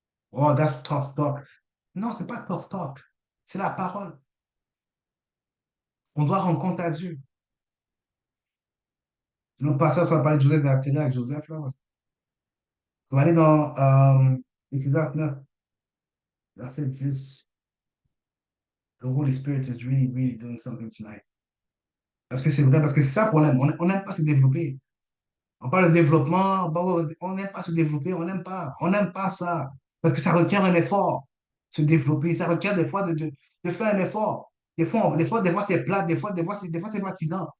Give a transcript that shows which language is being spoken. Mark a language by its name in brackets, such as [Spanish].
[English] Oh, that's tough talk. [French] Non, c'est pas tough talk. C'est la parole. On doit rendre compte à Dieu. Notre pasteur, ça va parler de Joseph Bertina avec Joseph, là. On va aller dans Exode 9, verset 10. [English] The Holy Spirit is really, really doing something tonight. [French] Parce que c'est vrai, parce que c'est ça le problème. On n'aime pas se développer. On parle de développement, on n'aime pas se développer, on n'aime pas. On n'aime pas ça. Parce que ça requiert un effort. se développer. Ça requiert des fois de faire un effort. Des fois c'est plat, des fois c'est fatigant.